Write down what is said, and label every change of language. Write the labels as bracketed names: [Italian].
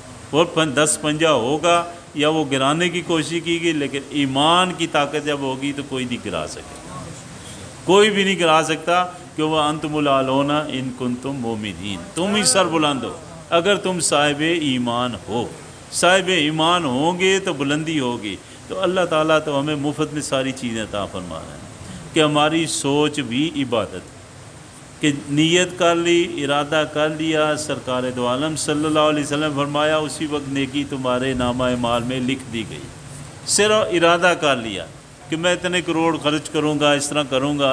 [Urdu] اور 10 پنجہ ہوگا یا وہ گرانے کی کوشش کی گئی, لیکن ایمان کی طاقت جب ہوگی تو کوئی نہیں گرا سکے, کوئی بھی نہیں گرا سکتا. کہ وہ [Arabic] انتم الاعلون ان کنتم مومنین, [Urdu] تم ہی سر بلند ہو اگر تم صاحب ایمان ہو. صاحب ایمان ہوں گے تو بلندی ہوگی. تو اللہ تعالیٰ تو ہمیں مفت میں ساری چیزیں عطا فرما رہے ہیں کہ ہماری سوچ بھی عبادت, کہ نیت کر لی, ارادہ کر لیا. سرکار دو عالم صلی اللہ علیہ وسلم فرمایا اسی وقت نیکی تمہارے نامہ اعمال میں لکھ دی گئی. صرف ارادہ کر لیا کہ میں اتنے کروڑ خرچ کروں گا, اس طرح کروں گا.